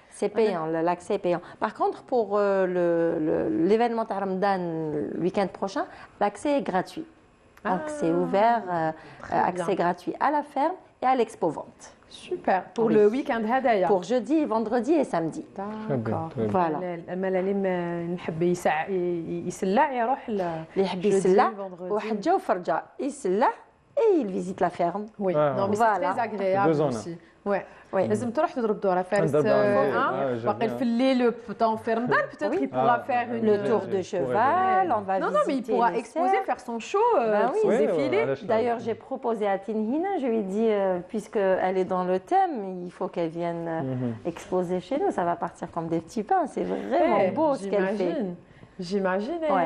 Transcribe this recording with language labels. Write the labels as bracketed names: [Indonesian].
[French] C'est payant, l'accès est payant. Par contre, pour l'événement Ramadan le week-end prochain, l'accès est gratuit. Donc c'est ouvert, accès gratuit à la ferme et à l'expo-vente. Super. Pour le week-end [Arabic] هذايا. [French] Pour jeudi, vendredi et samedi. D'accord. Voilà. [Arabic] اللي نحب يسلع يروح اللي يحب يسلع وحجه وفرجه يسلع [French] et il visite la ferme. Oui. Non mais c'est très agréable aussi. Ouais. [Arabic] لازم تروح تضرب دورة فارس باقي في الليل طون في رمضان [French] peut-être il pourra faire le tour de cheval, on va visiter. Non mais il pourra exposer, faire son show, son défilé. D'ailleurs, j'ai proposé à Tinhina, je lui ai dit puisqu'elle est dans le thème, il faut qu'elle vienne exposer chez nous, ça va partir comme des petits pains, c'est vraiment beau ce qu'elle fait. J'imagine.